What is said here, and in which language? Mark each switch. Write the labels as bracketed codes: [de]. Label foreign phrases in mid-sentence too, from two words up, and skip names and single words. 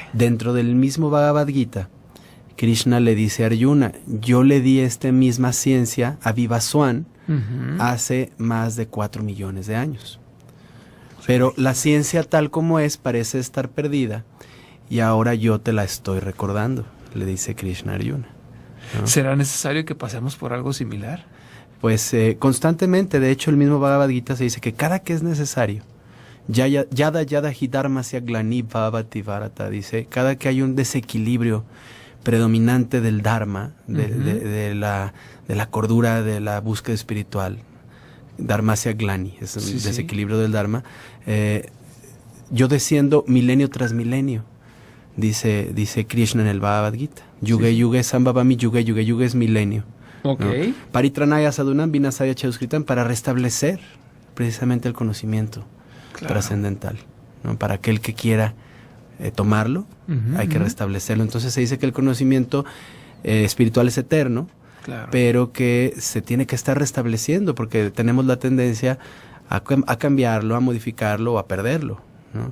[es] Dentro del mismo Bhagavad Gita, Krishna le dice a Arjuna, yo le di esta misma ciencia a Vivaswan hace más de 4 millones de años. Pero la ciencia tal como es parece estar perdida y ahora yo te la estoy recordando, le dice Krishna a Arjuna, ¿no? ¿Será necesario que pasemos por algo similar? Pues constantemente, de hecho el mismo Bhagavad Gita se dice que cada que es necesario, [sa] यदा हिधर्मस्य ग्लानि भवति भारत, [es] dice, cada que hay un desequilibrio predominante del dharma, de la cordura, de la búsqueda espiritual, [sa] धर्मस्य ग्लानि, [es] es el desequilibrio del dharma, yo desciendo milenio tras milenio, dice Krishna en el Bhagavad Gita, [sa] युगे युगे सम्भवामि, युगे युगे [es] es milenio. Okay. ¿No? [sa] परित्राणाय सदुनाम् विनसाय चौस्कृतम्, [es] para restablecer precisamente el conocimiento trascendental, ¿no? Para aquel que quiera tomarlo, hay que restablecerlo. Entonces se dice que el conocimiento espiritual es eterno, pero que se tiene que estar restableciendo porque tenemos la tendencia a cambiarlo, a modificarlo o a perderlo, ¿no?